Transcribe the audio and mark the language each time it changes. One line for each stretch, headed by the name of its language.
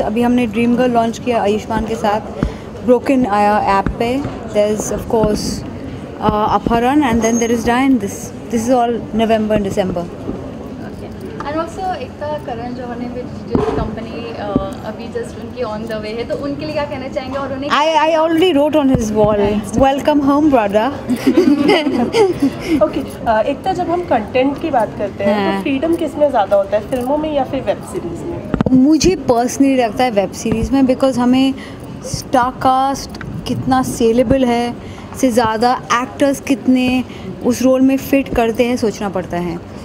Hindi: अभी हमने dream girl launch किया आयुष्मान के साथ, ब्रोकन आया ऐप पे।
English: There is of course अपहरण and then there is डायन। This is all November and December.
Hindi: And also एकता, करण जौहर ने जो कंपनी अभी जस्ट उनकी
English: on the way
Hindi: है, तो उनके लिए क्या कहना चाहेंगे? और उन्हें
English: I already wrote on his wall, welcome home brother.
Hindi: Okay एकता, जब हम कंटेंट की बात करते हैं तो फ्रीडम किस में ज़्यादा होता है, फिल्मों में या फिर वेब सीरीज़ में? मुझे पर्सनली लगता है वेब सीरीज़ में, बिकॉज हमें स्टारकास्ट कितना सेलेबल है से ज़्यादा एक्टर्स कितने उस रोल में फिट करते हैं सोचना पड़ता है।